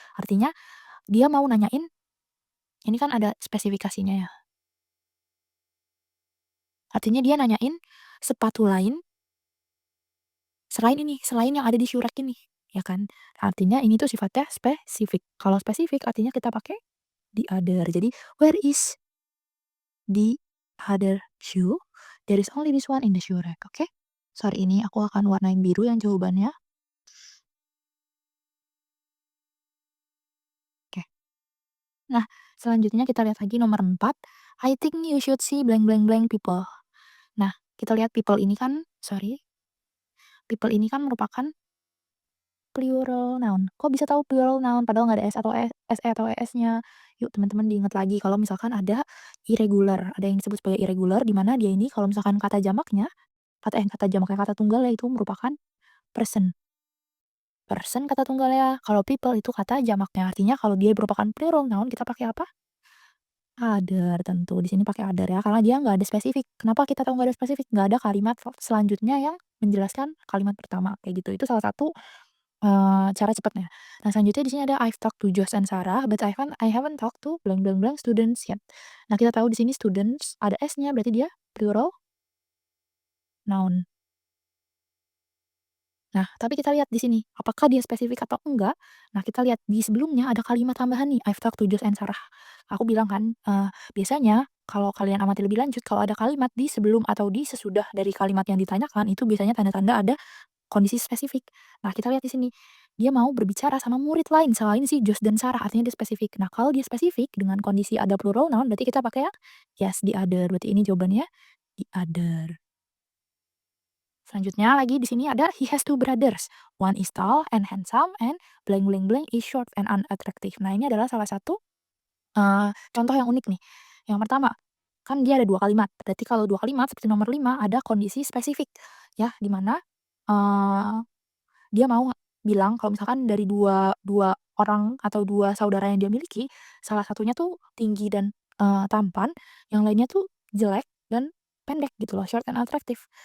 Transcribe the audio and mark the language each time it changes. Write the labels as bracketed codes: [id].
[id] Artinya dia mau nanyain, ini kan ada spesifikasinya ya. Artinya dia nanyain sepatu lain selain ini, selain yang ada di shoe rack ini, ya kan? Artinya ini tuh sifatnya spesifik. Kalau spesifik artinya kita pakai the other. Jadi [en] where is the other shoe? There is only this one in the shoe rack. Oke? [id] Sorry ini aku akan warnain biru yang jawabannya. Oke. Nah, selanjutnya kita lihat lagi nomor 4. [en] I think you should see blank blank blank people. [id] Nah, kita lihat people ini kan, people ini kan merupakan plural noun. Kok bisa tahu plural noun padahal nggak ada s atau se atau es-nya? Yuk teman-teman diingat lagi kalau misalkan ada irregular, ada yang disebut sebagai irregular di mana dia ini kalau misalkan kata jamaknya, kata jamaknya kata tunggalnya itu merupakan person. Person kata tunggalnya, kalau people itu kata jamaknya. Artinya kalau dia merupakan plural noun kita pakai apa? Other tentu, di sini pakai other ya, karena dia nggak ada spesifik. Kenapa kita tahu nggak ada spesifik? Nggak ada kalimat selanjutnya yang menjelaskan kalimat pertama, kayak gitu. Itu salah satu, cara cepatnya. Nah, selanjutnya di sini ada [en] I've talked to Josh and Sarah, but I haven't talked to blank blank blank students yet. [id] Nah, kita tahu di sini students ada S-nya, berarti dia plural noun. Nah, tapi kita lihat di sini, apakah dia spesifik atau enggak. Nah, kita lihat di sebelumnya ada kalimat tambahan nih, [en] I've talked to Josh and Sarah. [id] Aku bilang kan, biasanya kalau kalian amati lebih lanjut, kalau ada kalimat di sebelum atau di sesudah dari kalimat yang ditanyakan, itu biasanya tanda-tanda ada kondisi spesifik. Nah, kita lihat di sini, dia mau berbicara sama murid lain selain si Josh dan Sarah, artinya dia spesifik. Nah, kalau dia spesifik dengan kondisi ada plural noun, berarti kita pakai yang yes, the other. Berarti ini jawabannya the other. Selanjutnya lagi di sini ada [en] he has two brothers. One is tall and handsome and blank blank blank is short and unattractive. [id] Nah, ini adalah salah satu contoh yang unik nih. Yang pertama, kan dia ada 2 kalimat. Berarti kalau 2 kalimat seperti nomor 5 ada kondisi spesifik ya, di mana, dia mau bilang kalau misalkan dari dua dua orang atau 2 saudara yang dia miliki, salah satunya tuh tinggi dan, tampan, yang lainnya tuh jelek dan pendek gitu loh, [en] short and attractive.